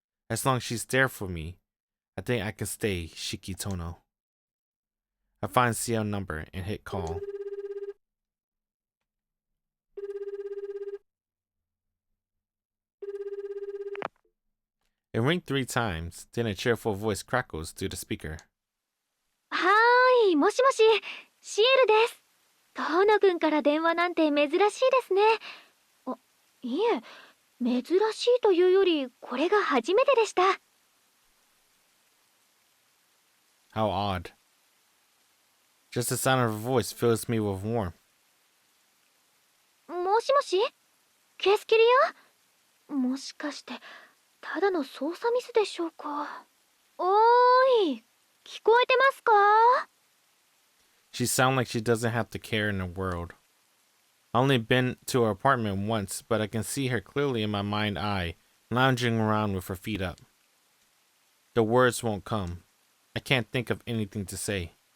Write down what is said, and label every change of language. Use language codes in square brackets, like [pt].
[en] As long as she's there for me, I think I can stay Shikitono. I find Ciel number and hit call. It rings 3 times, then a cheerful voice crackles through the speaker. [ja] はーい、もしもし、シエルです。遠野くんから電話なんて珍しいですね。あ、いえ、珍しいというより、これが初めてでした。 [en] How odd. Just the sound of her voice fills me with warmth. [ja] もしもし、ケスキリア？もしかして、ただの操作ミスでしょうか。おーい、聞こえてますか？ [en] She sounds like she doesn't have the care in the world. I only been to her apartment once, but I can see her clearly in my mind's eye, lounging around with her feet up. The words won't come. I can't think of anything to say.